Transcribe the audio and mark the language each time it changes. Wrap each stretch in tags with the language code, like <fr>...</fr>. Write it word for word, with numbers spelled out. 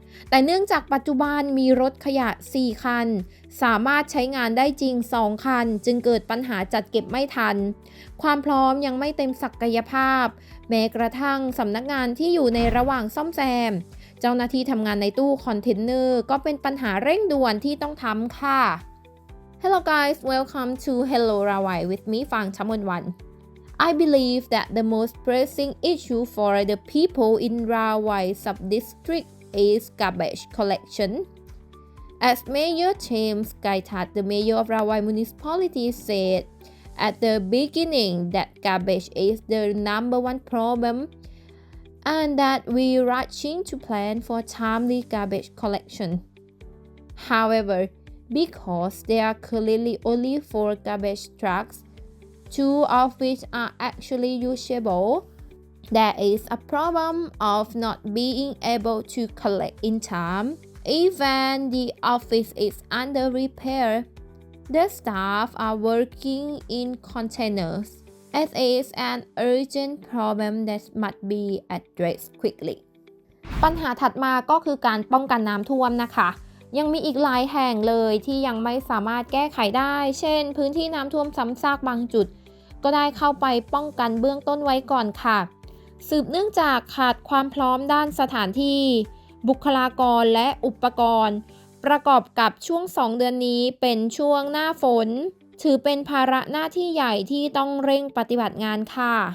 <th>แต่เนื่องจากปัจจุบันมีรถขยะ สี่ คัน สามารถใช้งานได้จริง สอง คัน จึงเกิดปัญหาจัดเก็บไม่ทัน ความพร้อมยังไม่เต็มศักยภาพ แม้กระทั่งสำนักงานที่อยู่ในระหว่างซ่อมแซม เจ้าหน้าที่ทำงานในตู้คอนเทนเนอร์ก็เป็นปัญหาเร่งด่วนที่ต้องทำค่ะ</th> <en>Hello guys, welcome to Hello Rawai with me Fang Chamonwan. I believe that the most pressing issue for the people in Rawai sub-district is garbage collection. As Mayor James Gaitat, the mayor of Rawai Municipality, said at the beginning that garbage is the number one problem and that we are rushing to plan for timely garbage collection. However, because there are currently only four garbage trucks, two of which are actually usable, there is a problem of not being able to collect in time. Even the office is under repair, the staff are working in containers. It is an urgent problem that must be addressed quickly.</en> <th>ปัญหาถัดมาก็คือการป้องกันน้ำท่วมนะคะ ยังมีอีกหลายแห่งเลยที่ยังไม่สามารถแก้ไขได้ เช่นพื้นที่น้ำท่วมซ้ำซากบางจุดก็ได้เข้าไปป้องกันเบื้องต้นไว้ก่อนค่ะสืบเนื่องจากขาดความพร้อมด้านสถานที่บุคลากรและอุปกรณ์ประกอบกับช่วงสองเดือนนี้เป็นช่วงหน้าฝนถือเป็นภาระหน้าที่ใหญ่ที่ต้องเร่งปฏิบัติงานค่ะ</th>